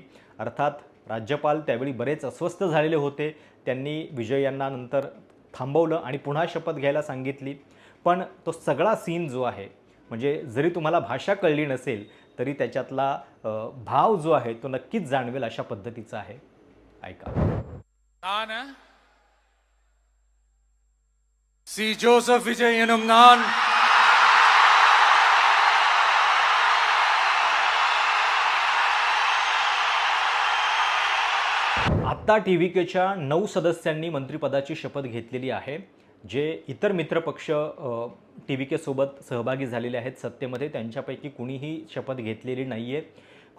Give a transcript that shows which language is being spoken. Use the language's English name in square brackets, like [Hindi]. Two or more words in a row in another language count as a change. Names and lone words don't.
[Marathi] अर्थात राज्यपाल त्यावेळी बरेच अस्वस्थ झालेले होते. त्यांनी विजय यांना नंतर थांबवलं आणि पुन्हा शपथ घ्यायला सांगितली. पण तो सगळा सीन जो आहे म्हणजे जरी तुम्हाला भाषा कळली नसेल तरी त्याच्यातला भाव जो आहे तो नक्कीच जाणवेल अशा पद्धतीचा आहे. ऐका. [Tamil] நான் சி ஜோசப் விஜய் எனும் நான் [Marathi] आत्ता TVKच्या 9 सदस्यांनी मंत्रिपदाची शपथ घेतलेली आहे. जे इतर मित्रपक्ष TVK सोबत सहभागी झालेले आहेत सत्तेमध्ये त्यांच्यापैकी कुणीही शपथ घेतलेली नाही आहे.